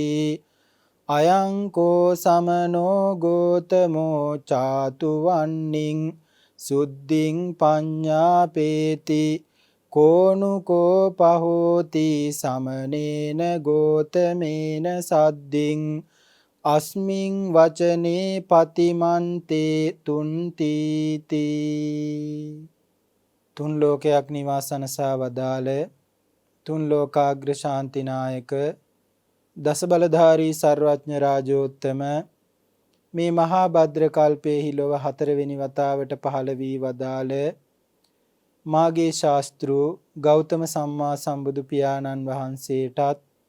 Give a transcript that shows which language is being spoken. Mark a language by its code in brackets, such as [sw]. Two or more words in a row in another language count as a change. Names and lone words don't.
[pi] අයං කෝ සමනෝ ගෝතමෝ චාතු වන්නින් සුද්ධින් පඤ්ඤාපේති කෝනුකෝ පහෝති සමනේන ගෝතමේන සද්දින් අස්මින් වචනේ පතිමන්තේ තුන්තිති [si] තුන් ලෝකයක් නිවාසනසා වදාළ තුන් ලෝකාග්‍ර ශාන්තිනායක දස බලධාරී සර්වඥ රාජෝත්තම මේ මහා භද්‍ර කල්පයේ ලොව හතරවෙනි වතාවට පහළ වී වදාළ මාගේ ශාස්ත්‍රූ ගෞතම සම්මා සම්බුදු පියාණන් වහන්සේටත්